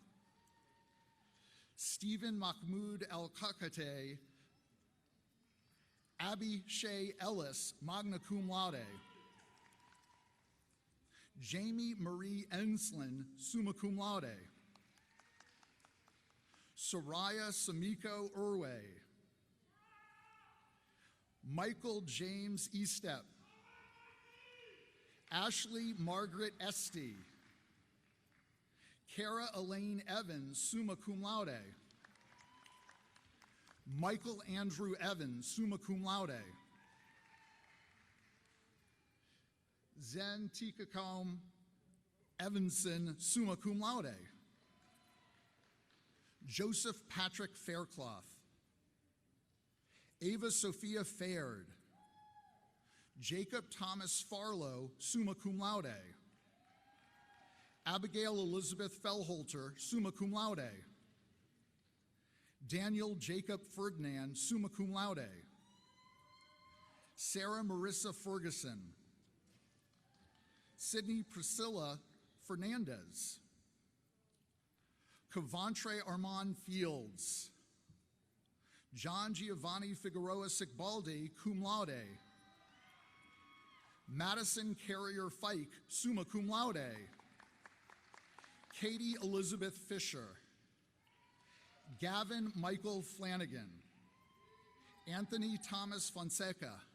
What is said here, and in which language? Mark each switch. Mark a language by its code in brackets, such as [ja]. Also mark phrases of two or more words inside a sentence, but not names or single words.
[en] Stephen Mahmoud El-Kakate. Abby Shea Ellis, [la] magna cum laude. [en] Jamie Marie Enslin, [la] summa cum laude. [en] Soraya Samiko Irwe. Michael James Estep. Ashley Margaret Esty. Kara Elaine Evans, [la] summa cum laude. [en] Michael Andrew Evans, [la] summa cum laude. [en] Zen Tikacom Evanson, [la] summa cum laude. [en] Joseph Patrick Faircloth. Ava Sophia Faird. Jacob Thomas Farlow, [la] summa cum laude. [en] Abigail Elizabeth Fellholter, [la] summa cum laude. [en] Daniel Jacob Ferdinand, [la] summa cum laude. [en] Sarah Marissa Ferguson. Sydney Priscilla Fernandez. Cavantre Armand Fields. John Giovanni Figueroa Sickbaldi, [la] cum laude. [en] Madison Carrier Fike, [la] summa cum laude. [en] Katie Elizabeth Fisher. Gavin Michael Flanagan. Anthony Thomas Fonseca.